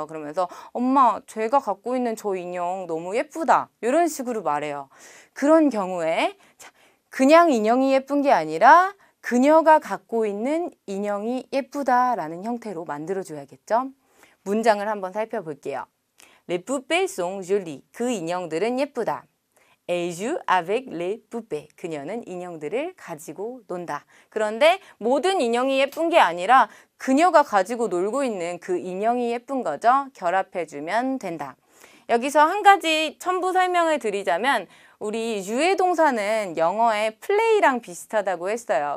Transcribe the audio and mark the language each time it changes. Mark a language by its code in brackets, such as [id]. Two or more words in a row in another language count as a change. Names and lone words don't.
[ko] 그러면서 엄마 제가 갖고 있는 저 인형 너무 예쁘다 이런 식으로 말해요. 그런 경우에 그냥 인형이 예쁜 게 아니라 그녀가 갖고 있는 인형이 예쁘다라는 형태로 만들어줘야겠죠. 문장을 한번 살펴볼게요. [fr] Les poupées sont jolies. [ko] 그 인형들은 예쁘다. [fr] Elle joue avec les poupées. [ko] 그녀는 인형들을 가지고 논다. 그런데 모든 인형이 예쁜 게 아니라 그녀가 가지고 놀고 있는 그 인형이 예쁜 거죠. 결합해주면 된다. 여기서 한 가지 첨부 설명을 드리자면 우리 주의 동사는 영어의 play랑 비슷하다고 했어요.